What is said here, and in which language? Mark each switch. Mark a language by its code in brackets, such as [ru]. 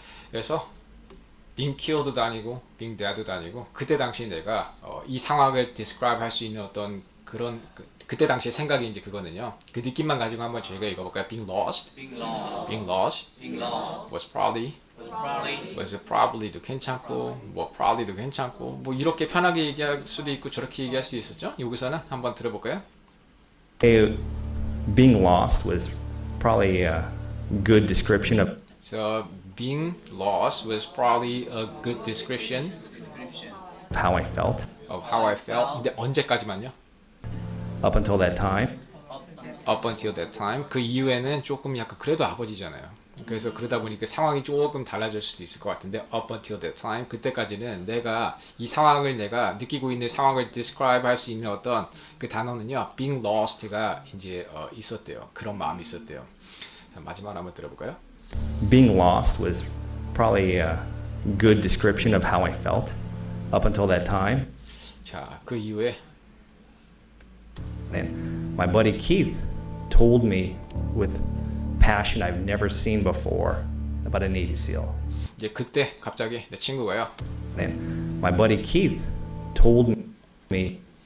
[ko] 그래서 [en] being killed [ko] 도 아니고 [en] being dead [ko] 도 아니고 그때 당시 내가 이 상황을 describe 할 수 있는 어떤 그런 그때 당시의 생각이 이제 그거는요. 그 느낌만 가지고 한번 저희가 읽어볼까요? [en] Being lost, Being lost. being lost Being lost. was probably was probably [ko] 도 괜찮고 뭐 probably도 괜찮고 뭐 이렇게 편하게 얘기할 수도 있고 저렇게 얘기할 수 있었죠. 여기서는 한번 들어볼까요? [en] being lost was probably a good description of So being lost was probably a good description how I felt of how I felt. [ko] 근데 언제까지만요? [en] up until that time. Up until that time. [ko] 그 이후에는 조금 약간 그래도 아버지잖아요. 그래서 그러다 보니까 상황이 조금 달라질 수도 있을 것 같은데 [en] up until that time [ko] 그때까지는 내가 이 상황을 내가 느끼고 있는 상황을 describe 할 수 있는 어떤 그 단어는요 [en] being lost [ko] 가 이제 있었대요. 그런 마음이 있었대요. 자, 마지막으로 한번 들어볼까요? [en] Being lost was probably a good description of how I felt up until that time. [ko] 자, 그 이후에 [en] And my buddy Keith told me with passion I've never seen before about a Navy SEAL. [ko] 이제 그때 갑자기 내 친구가요. [en] And my buddy Keith told me